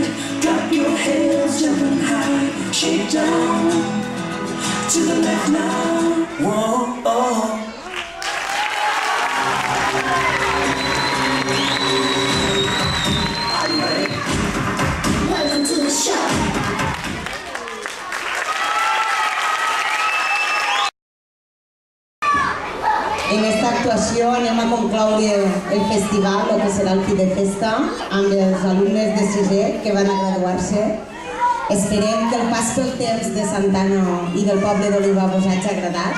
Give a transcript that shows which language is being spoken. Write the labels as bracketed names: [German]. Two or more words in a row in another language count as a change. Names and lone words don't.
[English] Clap your hands, jumping high, shake down. To the left now. Whoa, oh. Are you ready? Welcome to the show. [Catalan] En esta actuació anem a concloure el festival, el que serà el fi de festa, amb els alumnes de sisè que van a graduar-se. Esperem que el pas pel temps de Santana i del poble d'Oliva vos hagi agradat.